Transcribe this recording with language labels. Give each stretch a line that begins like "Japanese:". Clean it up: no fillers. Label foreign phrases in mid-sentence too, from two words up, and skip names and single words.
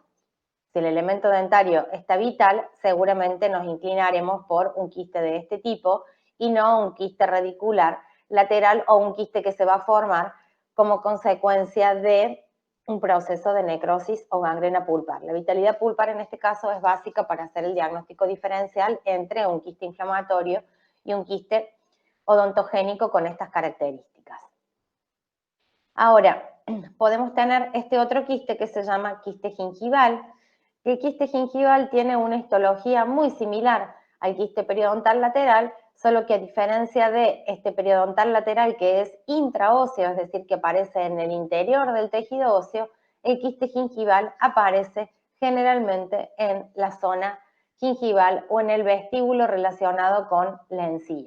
Spanish: Si el elemento dentario está vital, seguramente nos inclinaremos por un quiste de este tipo y no un quiste radicular lateral o un quiste que se va a formar como consecuencia de un proceso de necrosis o gangrena pulpar. La vitalidad pulpar en este caso es básica para hacer el diagnóstico diferencial entre un quiste inflamatorio y un quiste odontogénico con estas características. Ahora, podemos tener este otro quiste que se llama quiste gingival. El quiste gingival tiene una histología muy similar al quiste periodontal lateral, solo que a diferencia de este periodontal lateral que es intraóseo, es decir, que aparece en el interior del tejido óseo, el quiste gingival aparece generalmente en la zona gingival o en el vestíbulo relacionado con la encía.